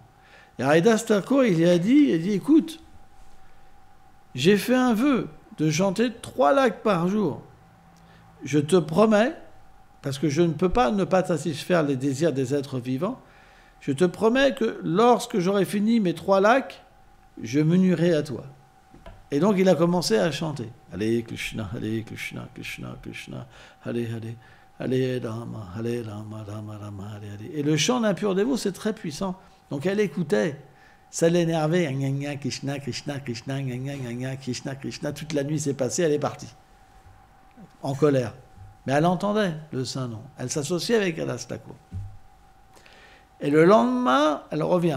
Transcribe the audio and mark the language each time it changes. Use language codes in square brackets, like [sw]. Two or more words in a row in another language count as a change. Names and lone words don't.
[fr] Et Haridas Thakur, il a dit, écoute, j'ai fait un vœu de chanter 3 lakhs par jour. Je te promets, parce que je ne peux pas ne pas satisfaire les désirs des êtres vivants, je te promets que lorsque j'aurai fini mes 3 lakhs, je m'unirai à toi. Et donc il a commencé à chanter. [sa] हरे कृष्ण कृष्ण कृष्ण हरे हरे हरे राम राम राम हरे हरे. [fr] Et le chant d'un pur dévot, c'est très puissant. Donc elle écoutait. Ça l'énervait. Gna, gna, Krishna, Krishna, Krishna, gna, gna, gna, gna, Krishna, Krishna. Toute la nuit s'est passée, elle est partie. En colère. Mais elle entendait le Saint-Nom. Elle s'associait avec Haridas Thakur. Et le lendemain, elle revient.